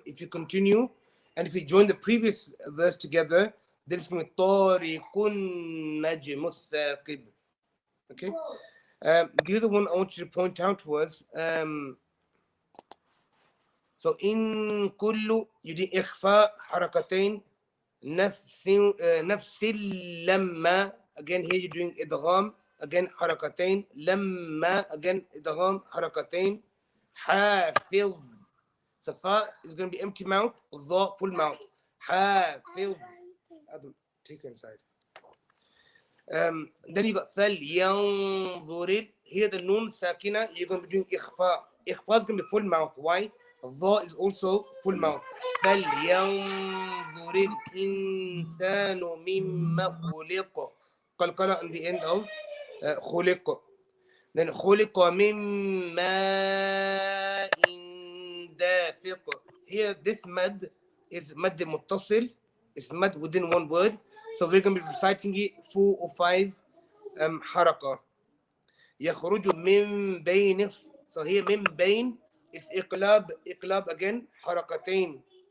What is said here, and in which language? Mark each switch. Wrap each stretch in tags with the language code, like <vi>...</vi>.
<en>If you continue, and if you join the previous verse together, then it's going to be tariqun najmu thaqib. Okay. The other one I want you to point out was so in kullu you did ikhfa harakatain nafsil lamma. Again here you're doing idgham.</en> <ar>Again حركتين لما again idgham حركتين حافظ.</ar> <en>So fa is going to be empty mouth, dha full mouth. حافظ. Take it inside. Then you got فلينظر. Here the nun sakina, you're going to be doing ikhfa. Ikhfa is going to be full mouth. Why? Dha is also full mouth.</en> <ar>فلينظر الإنسان مما خلق.</ar> <en>قلقلة on the end of خلق.</en> <ar>Then خلق من ماء دافق.</ar> <en>Here this mad is mad muttasil. It's mad within one word. So we're going to be reciting it 4 or 5 حركة.</en> <ar>يخرج من بين.</ar> <en>So here</en> <ar>من بين is إقلاب. إقلاب again حركتين.</ar>